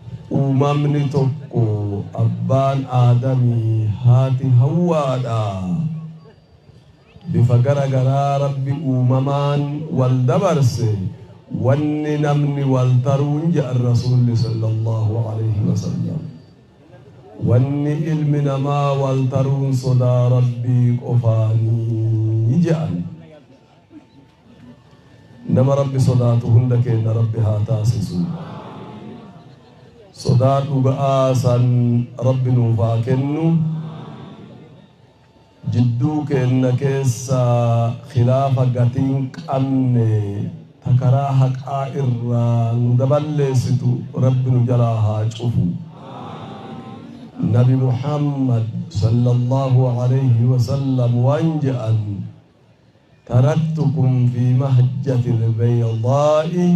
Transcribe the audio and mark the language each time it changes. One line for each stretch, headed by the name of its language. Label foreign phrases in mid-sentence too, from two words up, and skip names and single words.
Oromo: Uumamni tokko, abbaan Aadamii, haati Hawwaadha. Bifa gara garaa Rabbi uumamaan wal dabarse, wanni namni wal taruun je'an Rasuulli
Arabic: صلى الله عليه وسلم.
Oromo: Wanni ilmi namaa wal taruun sodaa Rabbii qofaanii je'an. Nama Rabbi sodaatu hunda keenya Rabbi haa taasisu. Sodaa dhuga'aa san Rabbi nuuf haa kennu. Jidduu keenna keessa khilaafa gatiin qabne, ta karaa haqaa irraa nu daballeessitu Rabbi nu jalaa haa cufu. Nabi Muhammad
Arabic: صلى الله عليه وسلم
Oromo: waan je'an,
Arabic: "تركتكم في مهجة البيضاء